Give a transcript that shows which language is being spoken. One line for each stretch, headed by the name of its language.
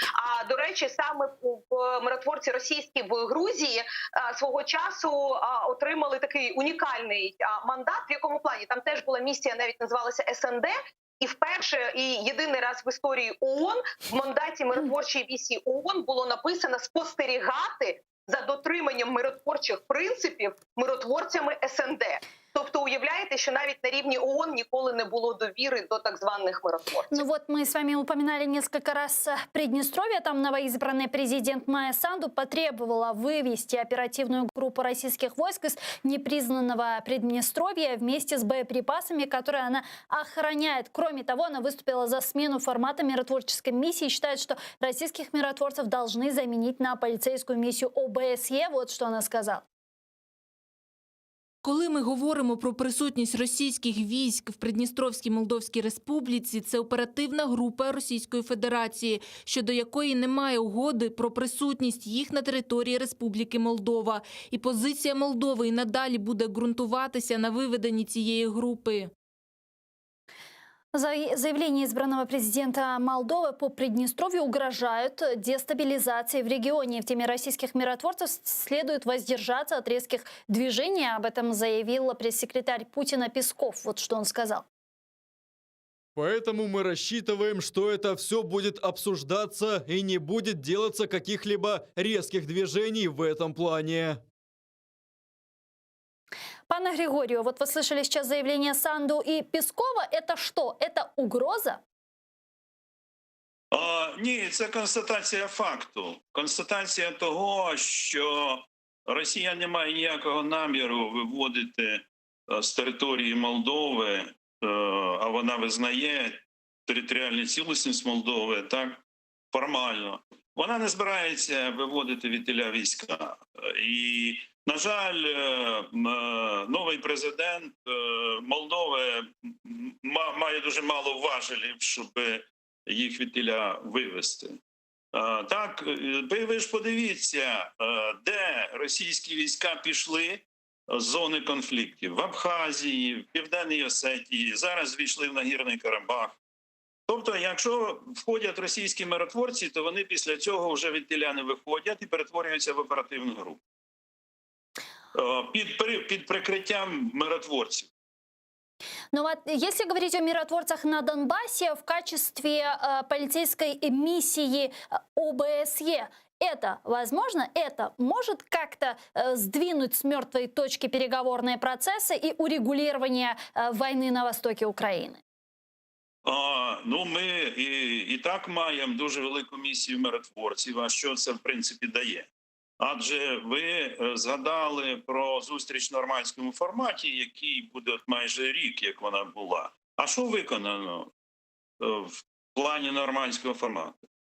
Ukrainian: А до речі, саме миротворці російські в Грузії свого часу отримали такий унікальний мандат. В якому плані? Там теж була місія, навіть називалася СНД. І вперше, і єдиний раз в історії ООН в мандаті миротворчої місії ООН було написано спостерігати за дотриманням миротворчих принципів миротворцями СНД. Тобто, уявляете,
Russian: что
Ukrainian: навіть на рівні ООН
Russian: николи не было доверия до так званых миротворцев. Ну вот мы с вами упоминали несколько раз Приднестровье. Там новоизбранный президент Майя Санду потребовала вывести оперативную группу российских войск из непризнанного Приднестровья вместе с боеприпасами, которые она охраняет. Кроме того, она выступила за смену формата миротворческой миссии и считает, что российских миротворцев должны заменить на полицейскую миссию ОБСЕ. Вот что она сказала.
Ukrainian: Коли ми говоримо про присутність російських військ в Придністровській Молдовській Республіці, це оперативна група Російської Федерації, щодо якої немає угоди про присутність їх на території Республіки Молдова. І позиція Молдови і надалі буде ґрунтуватися на виведенні цієї групи.
Russian: Заявления избранного президента Молдовы по Приднестровью угрожают дестабилизацией в регионе. В теме российских миротворцев следует воздержаться от резких движений. Об этом заявил пресс-секретарь Путина Песков. Вот что он сказал. Поэтому мы рассчитываем, что это все будет обсуждаться и не будет делаться каких-либо резких движений в этом плане. Пане Григорию, вот вы слышали сейчас заявление Санду и Пескова. Это что? Это угроза?
Ukrainian: Ні, це констатація факту. Констатація того, що Росія не має ніякого наміру виводити з території Молдови, а вона визнає територіальну цілісність Молдови, так, формально. Вона не збирається виводити відтіля війська. І, на жаль, новий президент Молдови має дуже мало важелів, щоб їх відтіля вивести. Так, ви ж подивіться, де російські війська пішли з зони конфліктів. В Абхазії, в Південній Осетії, зараз війшли в Нагірний Карабах. Тобто, якщо входять російські миротворці, то вони після цього вже відтіля не виходять і перетворюються в оперативну групу. Під прикриттям миротворців.
Russian: Но вот если говорить о миротворцах на Донбассе в качестве полицейской миссии ОБСЕ, это возможно? Это может как-то сдвинуть с мертвой точки переговорные процессы и урегулирование войны на востоке Украины?
Ukrainian: Ну, ми і так маємо дуже велику місію миротворців, а що це, в принципі, дає? Адже ви згадали про зустріч в нормандському форматі, який буде майже рік, як вона була. А що виконано в плані нормандського формату?